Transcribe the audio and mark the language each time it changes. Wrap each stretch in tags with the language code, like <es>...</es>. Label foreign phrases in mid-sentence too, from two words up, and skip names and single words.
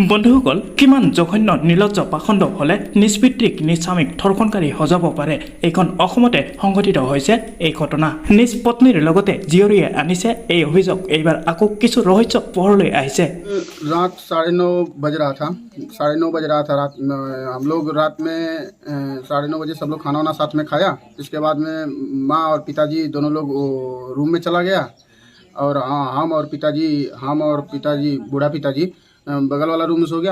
<as>বন্ধুসকল কিমান জঘন্য নিৰ্লজ্জ পাখণ্ড হলে নিজ পিতৃক নিজ স্বামীক ধৰ্ষণকাৰী সজাব পাৰে। এইখন অসমতে সংঘটিত হৈছে এই ঘটনা। নিজ পত্নীৰ লগতে জীয়ৰীয়ে আনিছে এই অভিযোগ। এইবাৰ আকৌ কিছু ৰহস্য পোহৰলৈ আহিছে।</as> <hi>रात 9:30 बज रहा था। 9:30 बज रहा था रात। हम लोग रात में 9:30 बजे सब लोग खाना वाना साथ में खाया। इसके बाद में माँ और पिताजी दोनों लोग रूम में चला गया और हम और पिताजी बूढ़ा पिताजी बगल वाला रूम में सो गया।</hi>